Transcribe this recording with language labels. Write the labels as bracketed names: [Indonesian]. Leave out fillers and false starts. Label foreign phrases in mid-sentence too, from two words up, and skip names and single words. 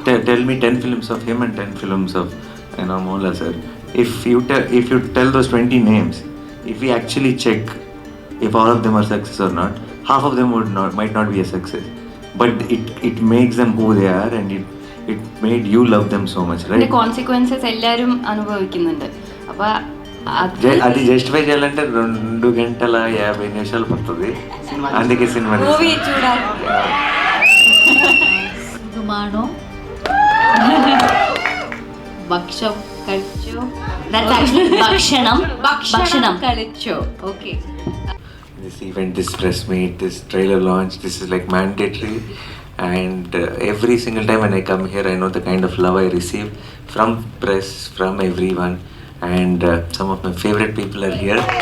[English] tell me 10 films of him and 10 films of Mola sir. If you tell those 20 names, if we actually check if all of them are success or not, half of them might not be a success. But it makes them who they are, and it made you love them so much, right? The consequences [Malayalam] എല്ലാവരും അനുഭവിക്കുന്നുണ്ട്. അപ്പോൾ [Telugu] అది జస్టిఫై చేయాలంటే 2 గంటల 50 నిమిషాలు పడుతుంది. అందుకే సినిమా మూవీ చూడాలి. సుమానో భక్షం కలిచో. [English] That's actually భక్షణం కలిచో. Okay. This event, this press meet, this trailer launch, this is like mandatory, and every single time when I come here, I know the kind of love I receive from press, from everyone, and some of my favorite people are here.